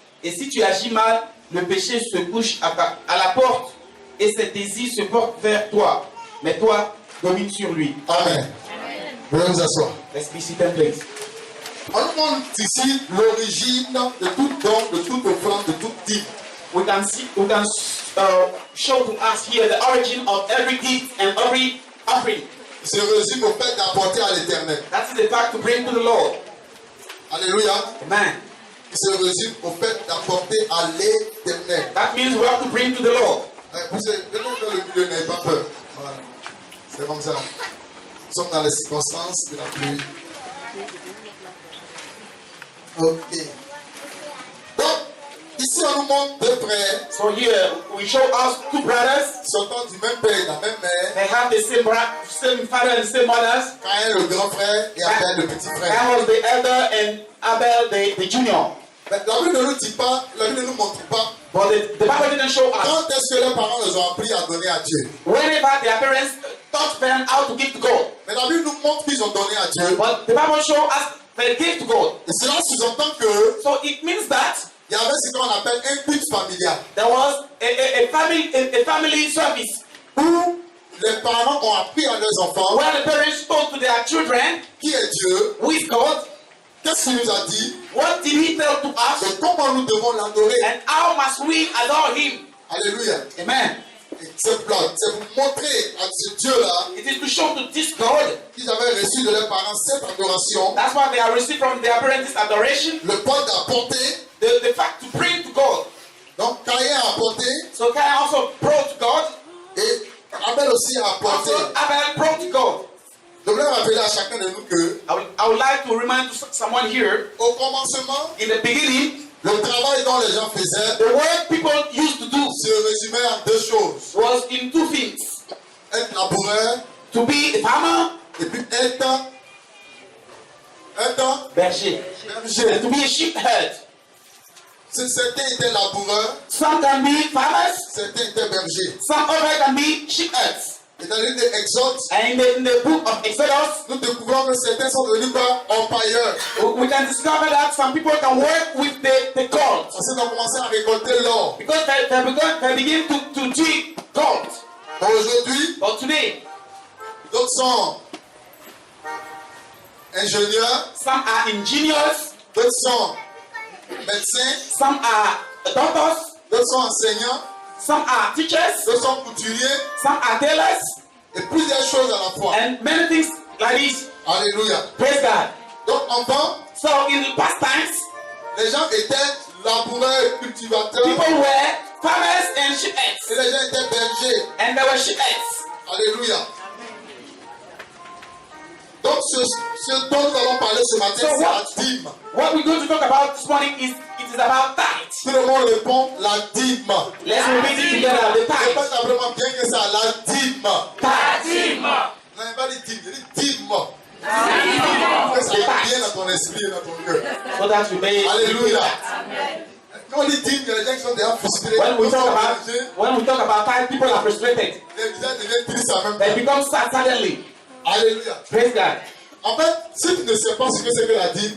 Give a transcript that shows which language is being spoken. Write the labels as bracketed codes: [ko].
[fr] Et si tu agis mal, le péché se couche à la porte et ses désirs se portent vers toi. Mais toi, domine sur lui. Amen. Veuillez vous asseoir. [en] Let's be seated, please. [fr] On nous montre ici l'origine de tout don, de toute offrande, de toute dîme. [en] We can show to us here the origin of every gift and every offering. [fr] Il se résume au fait d'apporter à l'Éternel. [en] That is the fact to bring to the Lord. [fr] Alléluia. [en] Amen. [fr] Il se résume au fait d'apporter à l'Éternel. [en] That means we have to bring to the Lord. [fr] Vous savez, venez dans le milieu, n'ayez pas peur. Voilà. C'est comme ça. Nous sommes dans les circonstances de la pluie. Ok. Donc, ici on nous montre deux frères [en] So here we show us two brothers. [fr] sortant du même père et de la même mère. [en] They have the same father and same mothers. [fr] Caïn le grand frère et Abel le petit frère. [en] Cain was the elder and Abel the junior. [fr] Mais la Bible ne nous dit pas, la Bible ne nous montre pas [en] But the Bible didn't show us. [fr] Quand est-ce que leurs parents les ont appris à donner à Dieu? [en] Whenever their parents taught them how to give to God. [fr] Mais la Bible nous montre qu'ils ont donné à Dieu. [en] But the Bible shows us they give to God. [fr] Et cela sous-entend que [en] So it means that [fr] il y avait ce qu'on appelle un culte familial. [en] there was a family service [fr] Où les parents ont appris à leurs enfants [en] where the parents told to their children [fr] qui est Dieu, [en] who is God, [fr] qu'est-ce qu'il nous a dit, [en] what did he tell to us, [fr] et comment nous devons l'adorer. [en] and how must we adore him. [fr] Alléluia. [en] Amen. [fr] Et c'est pour montrer à ce Dieu-là [en] It is to show to this God. [fr] qu'ils avaient reçu de leurs parents cette adoration, [en] That's why they are received from their parents adoration, [fr] le point d'apporter. [en] the fact to bring to God. [fr] Donc Caïn a apporté [en] So Cain also brought to God, [fr] et Abel aussi a apporté. [en] also Abel brought to God. [fr] Je voulais rappeler à chacun de nous que [en] I would like to remind someone here, [fr] au commencement, [en] in the beginning, [fr] le travail dont les gens faisaient [en] the work people used to do [fr] se résumait en deux choses. [en] was in two things. [fr] Être laboureur [en] To be a farmer, [fr] et puis être berger, berger. [en] and to be a shepherd. [fr] Certains étaient laboureurs, [en] Some can be farmers, [fr] certains étaient bergers. [en] some other can be shepherds. [fr] Et dans le livre d'Exode, [en] And in the book of Exodus, [fr] nous découvrons que certains sont devenus quoi? Empailleurs. [en] we can discover that some people can work with the gold. [fr] Parce qu'ils ont commencé à récolter l'or. [en] Because they begin to dig gold. [fr] Aujourd'hui, [en] But today, [fr] d'autres sont ingénieurs, [en] some are engineers, [fr] d'autres sont médecins, [en] some are doctors, [fr] d'autres sont enseignants, [en] some are teachers, [fr] d'autres sont couturiers, [en] some are tailors, [fr] et plusieurs choses à la fois. [en] and many things like this. [fr] Alléluia. [en] Praise God. [fr] Donc, enfants, [en] So in the past times, [fr] les gens étaient laboureurs et cultivateurs, [en] people were farmers and [fr] et [en] shepherds, [fr] les gens étaient bergers. [en] and there were shepherds. [fr] Alléluia. Donc, ce dont nous allons parler ce matin, [en] So [fr] c'est la dîme. [en] What we're going to talk about this morning is about tithe. [fr] Tout le monde répond la dîme. [en] Let's repeat it together. The tithe. [fr] Répète simplement bien que ça, la dîme. [en] Tithe. [fr] Non, il n'a pas dit dîme, il dit dîme. Que ça va bien dans ton esprit et dans ton cœur. [en] So that you may. [fr] Alléluia. Quand on dit dîme, il y a des gens qui sont déjà frustrés. [en] When we talk about tithe, people are frustrated. [fr] Les visages deviennent tristes en même [en] They [fr] temps. [en] become sad suddenly. [fr] Alléluia. [en] Praise God. [fr] En fait, si tu ne sais pas ce que c'est que la dîme,